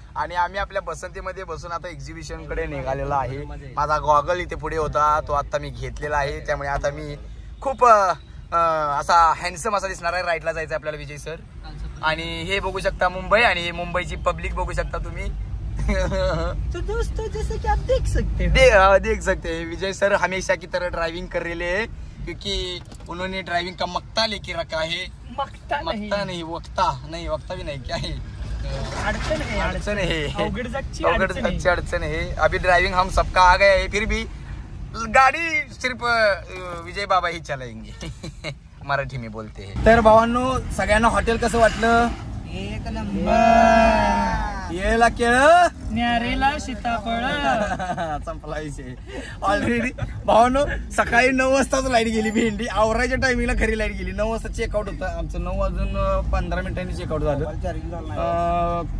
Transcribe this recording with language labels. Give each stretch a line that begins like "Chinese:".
Marathi: आणि आम्ही आपल्या बसंतीमध्ये बसून आता एक्झिबिशन कडे निघालेला आहे. माझा गॉगल इथे पुढे होता, तो आता मी घेतलेला आहे. त्यामुळे आता मी खूप असा हँडसम असा दिसणार आहे. राईटला जायचं आपल्याला विजय सर. आणि हे बघू शकता मुंबई, आणि हे मुंबईची पब्लिक बघू शकता तुम्ही.
Hindi: तो दोस्तों, जैसे कि आप देख सकते हैं विजय सर हमेशा की तरह ड्राइविंग कर रहे हैं, क्योंकि उन्होंने ड्राइविंग का मक्ता लेके रखा है. मक्ता नहीं, वक्ता भी नहीं, क्या है, अड़चन है. अड़चन है. अभी ड्राइविंग हम सबका आ गया है, फिर भी गाड़ी सिर्फ विजय बाबा ही चलाएंगे. मराठी में बोलते हैं.
Marathi: तर भावांनो, सगळ्यांना हॉटेल कसं वाटलं? एक नंबर. येला केळ, न्यारेला सीताफळ. संपला विषय ऑलरेडी. भावांनो, सकाळी 9 वाजताच लाईट गेली. भेंडी आवरायच्या टायमिंगला खरी लाईट गेली. 9 वाजता चेकआउट होतं आमचं. 9 वाजून 15 मिनिटांनी चेकआउट झालं.